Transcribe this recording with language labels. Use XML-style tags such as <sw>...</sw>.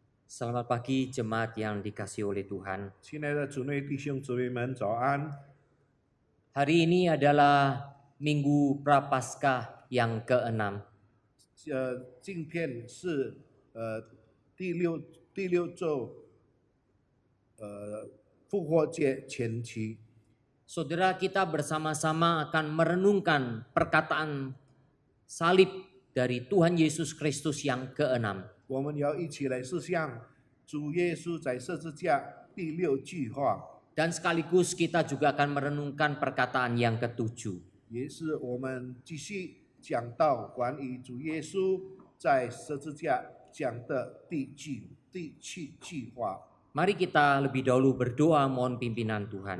<id>Selamat pagi jemaat yang dikasihi oleh Tuhan.</id> <zh>亲爱的主内弟兄姊妹们，早安！</zh> <id>Hari ini adalah Minggu Prapaskah yang ke-6.</id> <zh>今天是第六周复活节前期。</zh> <id>Saudara, kita bersama-sama akan merenungkan perkataan salib dari Tuhan Yesus Kristus yang ke-6.</id> <zh>我们要一起来思想主耶稣在十字架第6句话，</zh> <id>Dan sekaligus kita juga akan merenungkan perkataan yang ke-7.</id> <zh>也是我们继续讲到关于主耶稣在十字架讲的第7句话。</zh> <id>Mari kita lebih dahulu berdoa mohon pimpinan Tuhan.</id>